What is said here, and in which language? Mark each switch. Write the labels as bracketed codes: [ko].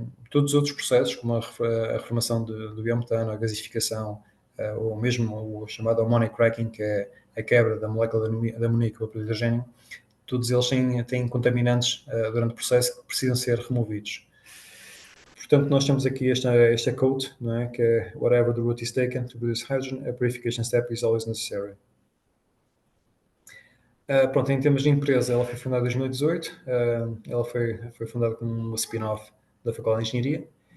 [pt] Todos os outros processos, como a reformação do biometano, a gasificação, ou mesmo o chamado ammonic cracking, que é a quebra da molécula de amoníaco para o hidrogênio, todos eles têm contaminantes durante o processo que precisam ser removidos. Portanto, nós temos aqui esta quote, não é? Que é [en] whatever the route is taken to produce hydrogen, a purification step is always necessary. [pt] Pronto, em termos de empresa, ela foi fundada em 2018, ela foi fundada como uma spin-off da Faculdade de Engenharia.